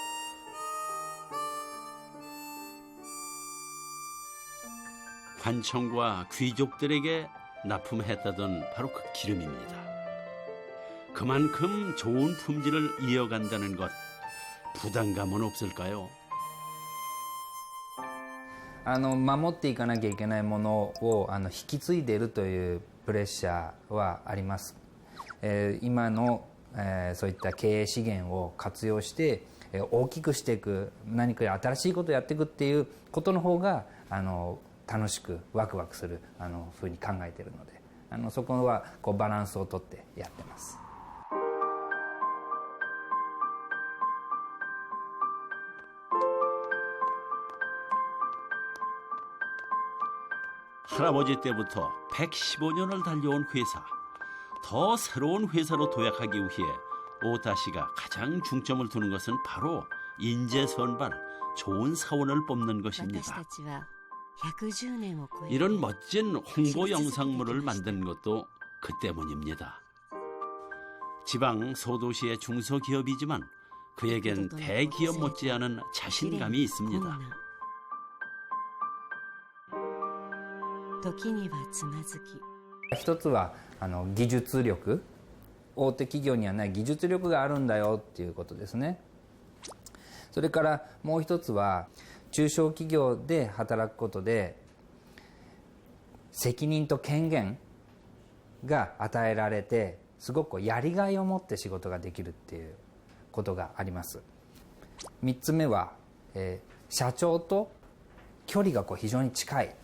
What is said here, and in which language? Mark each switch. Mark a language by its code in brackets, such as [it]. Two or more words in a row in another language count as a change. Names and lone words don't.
[ko] 관청과 귀족들에게 납품했다던 바로 그 기름입니다. 그만큼 좋은 품질을 이어간다는 것, 부담감은 없을까요? [ja] 守っていかなきゃいけないものを引き継いでいるというプレッシャーはあります。今のそういった経営資源を活用して大きくしていく、何か新しいことをやっていくっていうことの方が楽しくワクワクするふうに考えているので、そこはバランスをとってやってます。 [ko] 할아버지 때부터 115년을 달려온 회사. 더 새로운 회사로 도약하기 위해 오다 씨가 가장 중점을 두는 것은 바로 인재 선발, 좋은 사원을 뽑는 것입니다. 이런 멋진 홍보 영상물을 만든 것도 그 때문입니다. 지방 소도시의 중소기업이지만 그에겐 대기업 못지않은 자신감이 있습니다. [ja] 時にはつまずき。一つは技術力、大手企業にはない技術力があるんだよっていうことですね。それからもう一つは中小企業で働くことで責任と権限が与えられて、すごくやりがいを持って仕事ができるっていうことがあります。3つ目は、社長と距離が非常に近い。